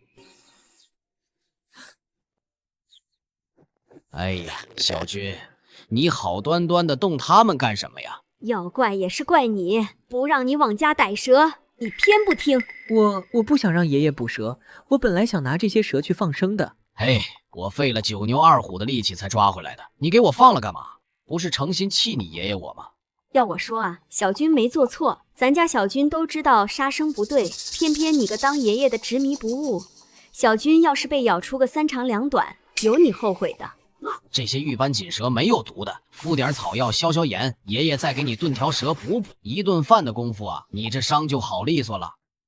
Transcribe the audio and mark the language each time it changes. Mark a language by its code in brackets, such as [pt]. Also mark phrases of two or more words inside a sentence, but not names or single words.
[zh] 哎呀，小軍，你好端端的动他們幹什麼呀？要怪也是怪你，不讓你往家逮蛇，你偏不聽。我不想讓爺爺捕蛇，我本來想拿這些蛇去放生的。嘿，我費了9牛2虎的力氣才抓回來的，你給我放了幹嘛？不是誠心氣你爺爺我嗎？要我說啊，小軍沒做錯，咱家小軍都知道殺生不對，偏偏你個當爺爺的執迷不悟。小軍要是被咬出個3長2短，有你後悔的。這些玉斑錦蛇沒有毒的，敷點草藥消消炎，爺爺再給你燉條蛇補補，一頓飯的功夫啊，你這傷就好利索了。